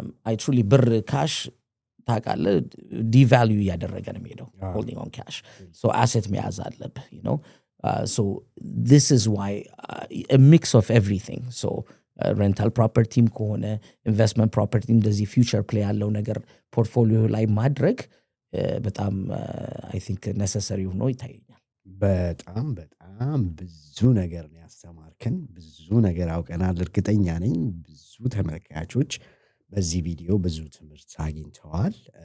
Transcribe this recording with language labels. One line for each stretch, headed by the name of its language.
Amharic: I truly ብር ካሽ ታውቃለህ ዲቫልዩ እያደረገ ነው የሚሄደው
English: holding on cash.
Amharic: So asset መያዝ አለብህ.
English: So this is why a mix of everything.
Amharic: So ሬንታል ፕሮፐርቲም ከሆነ ኢንቨስትመንት ፕሮፐርቲ እንደዚህ ፊውቸር ፕሌይ ያለው ነገር ፖርትፎሊዮ ላይ ማድረግ በጣም አይ ቲንክ ነሰሰሪ ሆኖ ይታየኛል። በጣም ብዙ ነገር ነው ያስተማርከን፣ ብዙ ነገር አውቀናል። እርግጠኛ ነኝ ብዙ ተመልካቾች በዚህ ቪዲዮ ብዙ ትምህርት አግኝተዋል።